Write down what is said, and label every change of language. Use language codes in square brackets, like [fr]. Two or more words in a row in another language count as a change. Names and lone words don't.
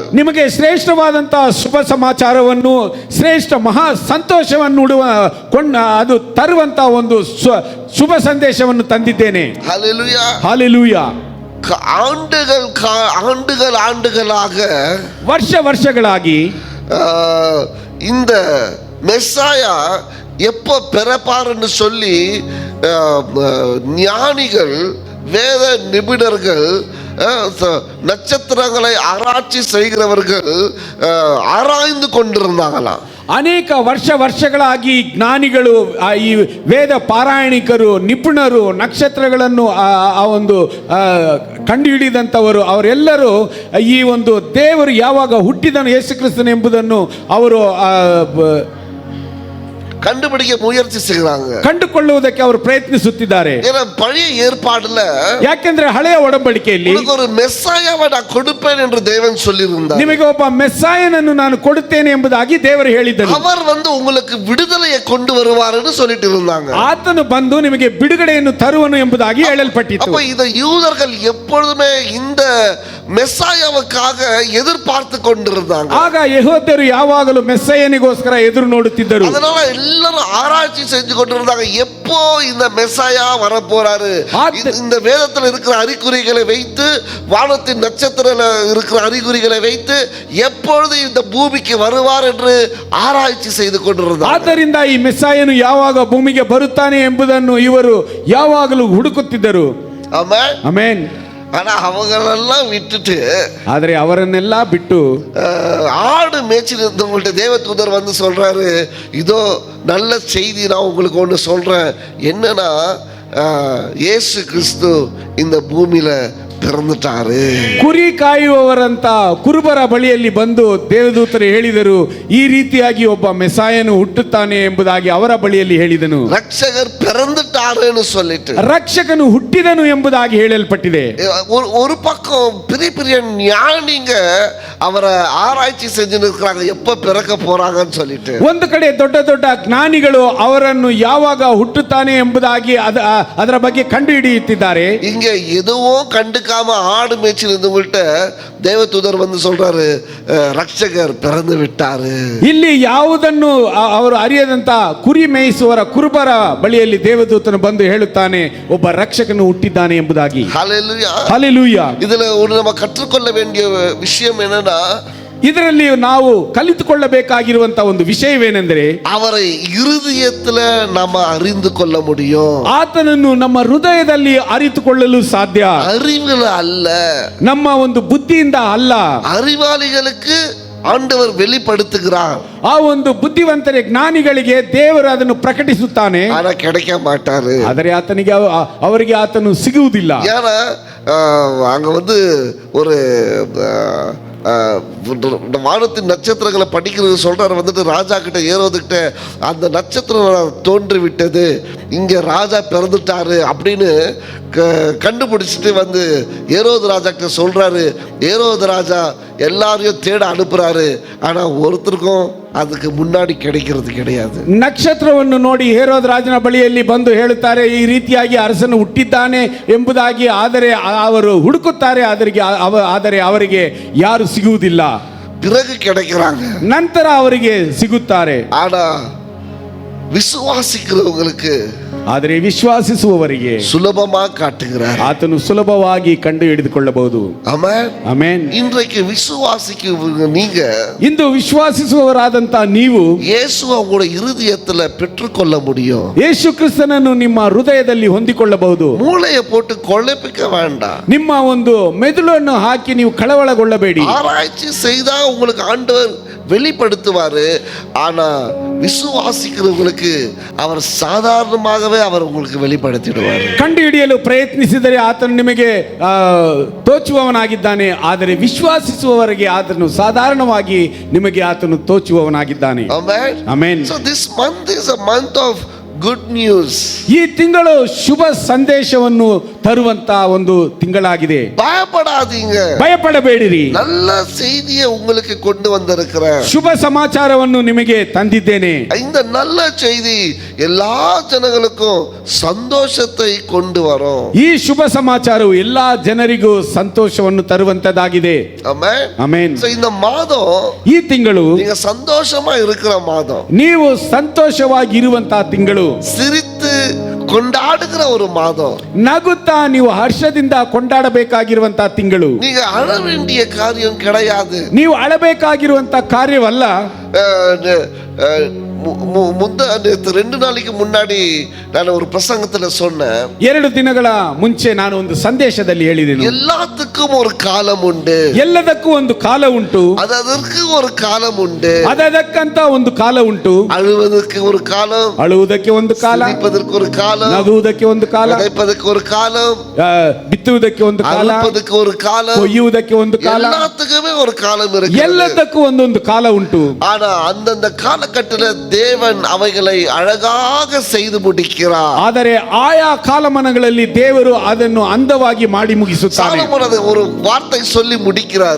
[kn] ನಿಮಗೆ ಶ್ರೇಷ್ಠವಾದಂತಹ ಶುಭ ಸಮಾಚಾರವನ್ನು, ಶ್ರೇಷ್ಠ ಮಹಾ ಸಂತೋಷವನ್ನು ಅದು ತರುವಂತಹ ಒಂದು ಶುಭ ಸಂದೇಶವನ್ನು ತಂದಿದ್ದೇನೆ. Hallelujah. ಹಾಲೆಲೂಯಾ. [ta] ஆண்டுகளாக [kn] ವರ್ಷಗಳಾಗಿ [ta] இந்த மெஸ்ஸாயா எப்போ பிறப்பாருன்னு சொல்லி ஞானிகள், வேத நிபுணர்கள், நட்சத்திரங்களை ஆராய்ச்சி செய்கிறவர்கள் ஆராய்ந்து கொண்டிருந்தாங்களாம். [kn] ಅನೇಕ ವರ್ಷಗಳಾಗಿ ಜ್ಞಾನಿಗಳು, ಈ ವೇದ ಪಾರಾಯಣಿಕರು, ನಿಪುಣರು, ನಕ್ಷತ್ರಗಳನ್ನು ಆ ಒಂದು ಕಂಡುಹಿಡಿದಂಥವರು, ಅವರೆಲ್ಲರೂ ಈ ಒಂದು ದೇವರು ಯಾವಾಗ ಹುಟ್ಟಿದನು ಯೇಸು ಕ್ರಿಸ್ತನು ಎಂಬುದನ್ನು ಅವರು [ta] கண்டுபிடிக்க முயற்சி செய்கிறாங்க. [kn] ಕಂಡುಕೊಳ್ಳುವುದಕ್ಕೆ ಅವರು ಪ್ರಯತ್ನಿಸುತ್ತಿದ್ದಾರೆ. [ta] ஏன்னா பழைய ஏற்பாடுல, [kn] ಯಾಕೆಂದ್ರೆ ಹಳೆಯ ಒಡಂಬಡಿಕೆಯಲ್ಲಿ [ta] ஒரு மெஸ்ஸாயாவை நான் கொடுப்பேன் என்று தேவன் சொல்லியிருந்தார். [kn] ನಿಮಗೆ ಒಬ್ಬ ಮೆಸ್ಸಾಯನನ್ನು ನಾನು ಕೊಡುತ್ತೇನೆ ಎಂಬುದಾಗಿ ದೇವರು ಹೇಳಿದರು. [ta] அவர் உங்களுக்கு விடுதலையை கொண்டு வருவார்னு சொல்லிட்டு இருந்தாங்க. [kn] ಆತನು ಬಂದು ನಿಮಗೆ ಬಿಡುಗಡೆಯನ್ನು ತರುವನು ಎಂಬುದಾಗಿ ಹೇಳಲ್ಪಟ್ಟಿತು. [ta] அப்ப இத யூதர்கள் எப்பொழுதுமே இந்த மெஸ்ஸாயாவுக்காக எதிர்பார்த்து கொண்டிருந்தாங்க. [kn] ಆಗ ಯೆಹೂದ್ಯರು ಯಾವಾಗಲೂ ಮೆಸ್ಸಯ್ಯನಿಗೋಸ್ಕರ ಎದುರು ನೋಡುತ್ತಿದ್ದರು. [ta] அதனால எல்லாரும் ஆராய்ச்சி செஞ்சு கொண்டிருந்தாங்க, எப்போ இந்த மெஸ்ஸாயா வரப்போறாரு, இந்த வேதத்தில் இருக்கிற அறிகுறிகளை வைத்து, வானத்தின் நட்சத்திர இருக்கிற அறிகுறிகளை வைத்து எப்பொழுது இந்த பூமிக்கு வருவார் என்று ஆராய்ச்சி செய்து கொண்டிருந்தார். [kn] ಆದ್ದರಿಂದ ಈ ಮೆಸ್ಸಾಯನು ಯಾವಾಗ ಭೂಮಿಗೆ ಬರುತ್ತಾನೆ ಎಂಬುದನ್ನು ಇವರು ಯಾವಾಗಲೂ ಹುಡುಕುತ್ತಿದ್ದರು. ಆಮೆನ್ ಆಮೆನ್. [ta] ஆனா அவங்களெல்லாம் விட்டுட்டு, [kn] ಆದರೆ ಅವರನ್ನೆಲ್ಲ ಬಿಟ್ಟು [ta] ஆடு மேய்ச்சிட்டு இருந்தவங்கள்ட்ட தேவதூதர் வந்து சொல்றாரு, இதோ நல்ல செய்தி நான் உங்களுக்கு ஒன்று சொல்றேன், என்னன்னா இயேசு கிறிஸ்து இந்த பூமியில பிறந்துட்டாரு. [kn] ಕುರಿ ಕಾಯುವವರಂತ ಕುರುಬರ ಬಳಿಯಲ್ಲಿ ಬಂದು ದೇವದೂತರು ಹೇಳಿದರು, ಈ ರೀತಿಯಾಗಿ ಒಬ್ಬ ಮೆಸಾಯನು ಹುಟ್ಟುತ್ತಾನೆ ಎಂಬುದಾಗಿ ಅವರ ಬಳಿಯಲ್ಲಿ ಹೇಳಿದನು. [ta] ரட்சகர் பிறந்துட்டாருன்னு சொல்லிட்டு, [kn] ರಕ್ಷಕನು ಹುಟ್ಟಿದನು ಎಂಬುದಾಗಿ ಹೇಳಲ್ಪಟ್ಟಿದೆ. [ta] ஒரு பக்கம் பெரிய பெரிய ஞானிங்க அவரை ஆராய்ச்சி செஞ்சு இருக்கிறாங்க, எப்ப பிறக்க போறாங்கன்னு சொல்லிட்டு. [kn] ಒಂದು ಕಡೆ ದೊಡ್ಡ ದೊಡ್ಡ ಜ್ಞಾನಿಗಳು ಅವರನ್ನು ಯಾವಾಗ ಹುಟ್ಟುತ್ತಾನೆ ಎಂಬುದಾಗಿ ಅದರ ಬಗ್ಗೆ ಕಂಡು ಹಿಡಿಯುತ್ತಿದ್ದಾರೆ. [ta] இங்க எதுவும் கண்டுக்காம ஆடு மேய்ச்சிட்டு இருந்தவங்கள்ட்ட தேவதூதர் வந்து சொல்றாரு, ரட்சகர் பிறந்து விட்டாரு. [kn] ಇಲ್ಲಿ ಯಾವುದನ್ನು ಅವರು ಅರಿಯದಂತ ಕುರಿ ಮೇಯಿಸುವರ ಕುರುಬರ ಬಳಿಯಲ್ಲಿ ದೇವದೂತನು ಬಂದು ಹೇಳುತ್ತಾನೆ, ಒಬ್ಬ ರಕ್ಷಕನು ಹುಟ್ಟಿದ್ದಾನೆ ಎಂಬುದಾಗಿ. [ta] ஹல்லேலூயா. [kn] ಹಲ್ಲೆಲೂಯಾ. [ta] இதுல ஒரு நம்ம கற்றுக்கொள்ள வேண்டிய விஷயம் என்னன்னா, [kn] ಇದರಲ್ಲಿ ನಾವು ಕಲಿತುಕೊಳ್ಳಬೇಕಾಗಿರುವಂತ ಒಂದು ವಿಷಯವೇನೆಂದರೆ, [ta] அவரை இருதயத்துல நாம அறிந்து கொள்ள முடியும். [kn] ಆತನನ್ನು ನಮ್ಮ ಹೃದಯದಲ್ಲಿ ಅರಿತುಕೊಳ್ಳಲು ಸಾಧ್ಯ, [ta] அறிவுல அல்ல, [kn] ನಮ್ಮ ಒಂದು ಬುದ್ಧಿಯಿಂದ ಅಲ್ಲ. [ta] அறிவாளிகளுக்கு ஆண்டவர் வெளிப்படுத்துகிறார், [kn] ಆ ಒಂದು ಬುದ್ಧಿವಂತರೇ ಜ್ಞಾನಿಗಳಿಗೆ ದೇವರು ಅದನ್ನು ಪ್ರಕಟಿಸುತ್ತಾನೆ, [ta] ஆனா கிடைக்க மாட்டாரு. [kn] ಆದರೆ ಆತನಿಗೆ ಅವರಿಗೆ ಆತನು ಸಿಗುವುದಿಲ್ಲ. [ta] ஏன்னா அங்க வந்து ஒரு வானத்தின் நட்சத்திரங்களை படிக்கிறது சொல்றாரு, வந்துட்டு ராஜா கிட்ட ஏரோதுகிட்ட அந்த நட்சத்திரம் தோன்றி விட்டது, இங்க ராஜா பிறந்துட்டாரு அப்படின்னு கண்டுபிடிச்சிட்டு வந்து ஏரோது ராஜா கிட்ட சொல்றாரு. ஏரோது ராஜா எல்லாரையும் தேட அனுப்புறாரு, ஆனா ஒருத்தருக்கும் [kn] ಅದಕ್ಕೆ ಮುನ್ನಾಡಿ ಕೆಡಕಿರೋದು [ta] கிடையாது. [kn] ನಕ್ಷತ್ರವನ್ನು ನೋಡಿ ಹೇರೋದ ರಾಜನ ಬಳಿಯಲ್ಲಿ ಬಂದು ಹೇಳುತ್ತಾರೆ, ಈ ರೀತಿಯಾಗಿ ಅರಸನು ಹುಟ್ಟಿದ್ದಾನೆ ಎಂಬುದಾಗಿ. ಆದರೆ ಅವರು ಹುಡುಕುತ್ತಾರೆ, ಆದರೆ ಅವರಿಗೆ ಯಾರು ಸಿಗುವುದಿಲ್ಲ. [ta] பிறகு கிடைக்கிறாங்க, [kn] ನಂತರ ಅವರಿಗೆ ಸಿಗುತ್ತಾರೆ. [ta] ஆனா விசுவாசிக்கிறவங்களுக்கு, [kn] ಆದರೆ ವಿಶ್ವಾಸಿಸುವವರಿಗೆ [ta] சுலபமாக காட்டுகிறார், [kn] ಆತನು ಸುಲಭವಾಗಿ ಕಂಡು ಹಿಡಿದುಕೊಳ್ಳಬಹುದು. [ta] ஆமென். [kn] ಆಮೆನ್. [ta] இன்றைக்கு விசுவாசிக்க நீங்க, [kn] ಇಂದು ವಿಶ್ವಾಸಿಸುವವರಾದಂತ ನೀವು [ta] இயேசுவை உங்களோட இருதயத்துல பெற்றுக்கொள்ள முடியும். [kn] ಯೇಸು ಕ್ರಿಸ್ತನನ್ನು ನಿಮ್ಮ ಹೃದಯದಲ್ಲಿ ಹೊಂದಿಕೊಳ್ಳಬಹುದು. [ta] மூளையை போட்டு குழப்பிக்க வேண்டாம். [kn] ನಿಮ್ಮ ಒಂದು ಮೆದುಳನ್ನು ಹಾಕಿ ನೀವು ಕಳವಳಗೊಳ್ಳಬೇಡಿ. [ta] ஆராய்ச்சி செய்தா உங்களுக்கு ஆண்டவர் வெளிப்படுத்துவாரு. ஆனா விசுவாசிக்கிறவங்களுக்கு அவர் சாதாரணமாகவே அவர் உங்களுக்கு வெளிப்படுத்திடுவார். [kn] ಕಂಡು ಹಿಡಿಯಲು ಪ್ರಯತ್ನಿಸಿದರೆ ಆತನು ನಿಮಗೆ ತೋಚುವವನಾಗಿದ್ದಾನೆ, ಆದರೆ ವಿಶ್ವಾಸಿಸುವವರಿಗೆ ಆತನು ಸಾಧಾರಣವಾಗಿ ನಿಮಗೆ ಆತನು ತೋಚುವವನಾಗಿದ್ದಾನೆ. Amen. ಆಮೆನ್. [en] So this month is a month of good news. [kn] ಈ ತಿಂಗಳು ಶುಭ ಸಂದೇಶವನ್ನು ತರುವಂತ ಒಂದು ತಿಂಗಳಾಗಿದೆ. [ta] பயப்படாதீங்க, [kn] ಭಯಪಡಬೇಡಿರಿ. [ta] நல்ல செய்தியை உங்களுக்கு கொண்டு வந்திருக்கிறேன். [kn] ಶುಭ ಸಮಾಚಾರವನ್ನು ನಿಮಗೆ ತಂದಿದ್ದೇನೆ. [ta] இந்த நல்ல செய்தி எல்லா ಜನங்களுக்கும் ಸಂತೋಷத்தை கொண்டு வரும். [kn] ಈ ಶುಭ ಸಮಾಚಾರವು ಎಲ್ಲಾ ಜನರಿಗೂ ಸಂತೋಷವನ್ನು ತರುವಂತದಾಗಿದೆ. Amen. ಆಮೆನ್. [ta] So இந்த மாதம், [kn] ಈ ತಿಂಗಳು [ta] நீங்க சந்தோஷமா இருக்கிற மாதம், [kn] ನೀವು ಸಂತೋಷವಾಗಿ ಇರುವಂತಹ ತಿಂಗಳು, [ta] சிரித்து கொண்டாடுகிற ஒரு மாதம், [kn] ನಗುತ್ತಾ ನೀವು ಹರ್ಷದಿಂದ ಕೊಂಡಾಡಬೇಕಾಗಿರುವಂತಹ ತಿಂಗಳು. [ta] நீங்க அழ வேண்டிய காரியம் கிடையாது. [kn] ನೀವು ಅಳಬೇಕಾಗಿರುವಂತ ಕಾರ್ಯವಲ್ಲ. [ta] நேற்று 2 நாளைக்கு முன்னாடி நான் ஒரு பிரசங்கத்துல சொன்னேன், [kn] 2 ದಿನಗಳ ಮುಂಚೆ ನಾನು ಒಂದು ಸಂದೇಶದಲ್ಲಿ ಹೇಳಿದೆನು, [ta] எல்லாத்துக்கும் ஒரு காலம் உண்டு, [kn] ಎಲ್ಲದಕ್ಕೂ ಒಂದು ಕಾಲ ಉಂಟು, [ta] அதற்கு ஒரு காலம் உண்டு, [kn] ಅದಕ್ಕಂತ ಒಂದು ಕಾಲ ಉಂಟು. [ta] அழுவதற்கு ஒரு காலம், [kn] ಅಳುವುದಕ್ಕೆ ಒಂದು ಕಾಲ, [ta] சிரிப்பதற்கு ஒரு காலம், [kn] ನಗುವುದಕ್ಕೆ ಒಂದು ಕಾಲ, [ta] விதைப்பதற்கு ஒரு காலம், [kn] ಬಿತ್ತುವುದಕ್ಕೆ ಒಂದು ಕಾಲ, [ta] அறுப்பதற்கு ஒரு காலம், [kn] ಕೊಯ್ಯುವುದಕ್ಕೆ ಒಂದು ಕಾಲ, [ta] எல்லாத்துக்குமே ஒரு காலம் இருக்கு. [kn] ಎಲ್ಲದಕ್ಕೂ ಒಂದೊಂದು ಕಾಲ ಉಂಟು. [ta] ஆனா அந்தந்த காலகட்டத்தில் தேவன் அவைகளை அழகாக செய்து முடிக்கிறார். [kn] ಆದರೆ ಆಯಾ ಕಾಲಮಾನಗಳಲ್ಲಿ ದೇವರು ಅದನ್ನು ಅಂದವಾಗಿ ಮಾಡಿ ಮುಗಿಸುತ್ತಾನೆ. [ta] சாலமோன் ஒரு வார்த்தை சொல்லி முடிக்கிறாரு,